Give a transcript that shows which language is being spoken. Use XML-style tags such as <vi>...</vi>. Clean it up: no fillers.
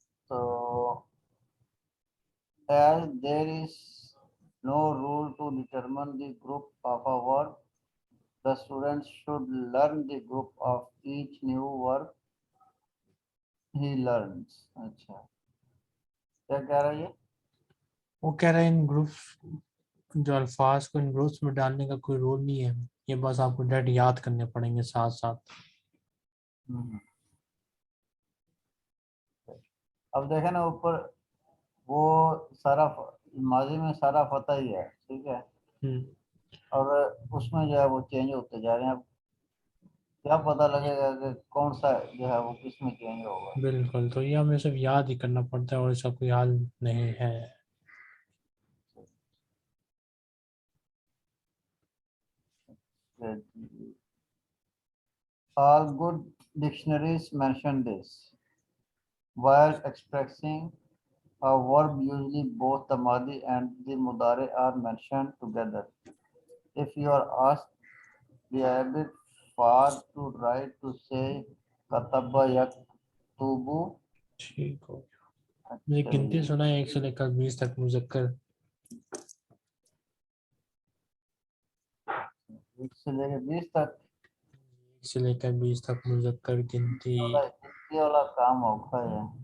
<en>تو as there is no rule to determine the group of a word, the student should learn the group of each new word he learns.</en> <ur>اچھا, کیا کہہ رہا ہے یہ؟ وہ کہہ رہے ہیں ان گروپس جو الفاظ کو ان گروپس میں ڈالنے کا کوئی رول نہیں ہے, یہ بس آپ کو ڈیٹ یاد کرنے پڑیں گے ساتھ ساتھ. اب دیکھیں نا اوپر وہ سارا ماضی میں سارا فتح ہی ہے, ٹھیک ہے, اور اس میں جو ہے وہ چینج ہوتے جا رہے ہیں. اب کیا پتہ لگے گا کہ کون سا جو ہے وہ کس میں چینج ہوگا. بالکل, تو یہ ہمیں صرف یاد ہی کرنا پڑتا ہے اور اس کا کوئی حل نہیں ہے.</ur> <en>All good dictionaries mention this. While expressing a verb, usually both the madi and the mudari are mentioned together. If you are asked the Arabic for to write, to say kataba yaktubu.</en> <ur>ٹھیک ہو گیا. مجھے گنتی سنا ہے 1 سے لے کر 20 تک مذکر. 1 سے لے کے 20 تک 1 سے لے کر 20 تک مذکر گنتی. یہ والا کام اوکھا ہے.</ur>